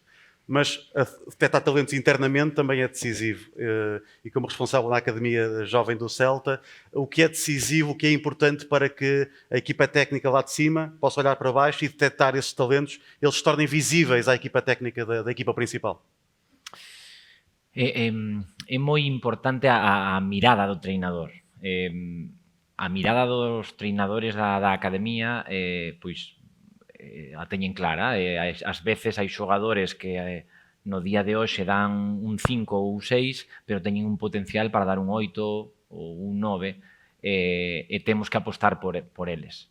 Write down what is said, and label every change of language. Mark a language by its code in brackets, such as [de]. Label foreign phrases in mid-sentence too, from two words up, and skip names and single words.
[pt] Mas detectar talentos internamente também é decisivo. E como responsável na Academia Jovem do Celta, o que é decisivo, o que é importante para que a equipa técnica lá de cima possa olhar para baixo e detectar esses talentos, eles se tornem visíveis à equipa técnica da equipa principal? [gl] É moi importante a mirada do treinador. A mirada dos treinadores da academia, pois, a teñen clara. Ás veces hai xogadores que no día de hoxe dan un 5 ou un 6, pero teñen un potencial para dar un 8 ou un 9, e temos que apostar por eles.